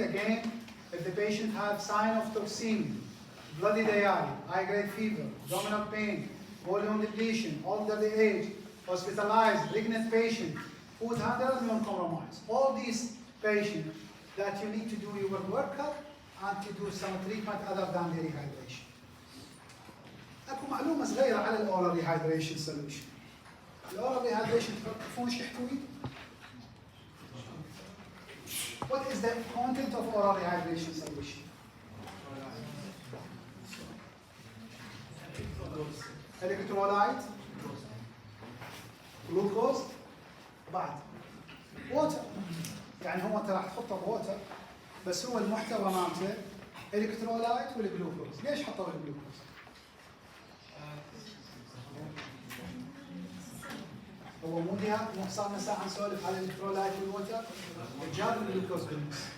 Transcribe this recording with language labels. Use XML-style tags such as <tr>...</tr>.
<en>Again, if the patient has sign of toxemia, bloody diarrhea, high-grade fever, abdominal pain, volume depletion, older the age, hospitalized, pregnant patient, food handler, immunocompromised. All these patients that you need to do your workup and to do some treatment other than the rehydration.</en> <ar>اكو معلومه صغيره على الاورال rehydration solution.</ar> <en>الاورال rehydration</en> <ar>تعرفون ايش يحتوي؟</ar> <en>What is the content of oral rehydration solution? Electrolyte, glucose, بعد water.</en> <ar>يعني هو انت راح تحطه بوتر بس هو المحتوى مالته الكترولايت والجلوكوز. ليش حطوا الجلوكوز؟ هو مو صار لنا ساعه نسولف على الالكترولايت والوتر جاب الجلوكوز بالنص.</ar>